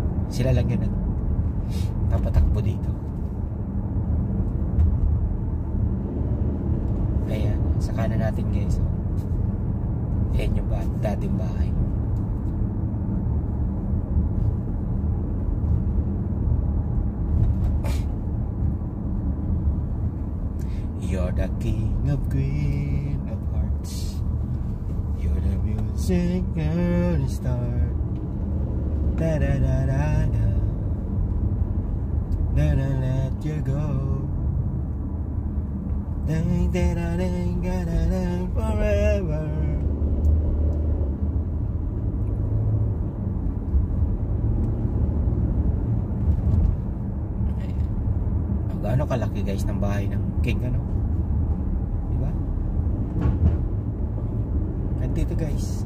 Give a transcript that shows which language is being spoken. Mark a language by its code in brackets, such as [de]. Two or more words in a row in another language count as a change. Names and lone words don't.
[tl] Sila lang yun nagpapatakbo dito. Ayan, sa kanan natin guys. Ayan yung dating bahay. [en] You're the king of queen of hearts. You're the music gonna start. Da da da da da. Never let you go. Ding da da ding da da ding forever. [tl] Gaano kalaki guys ng bahay ng king, ano? Diba? Nandito guys.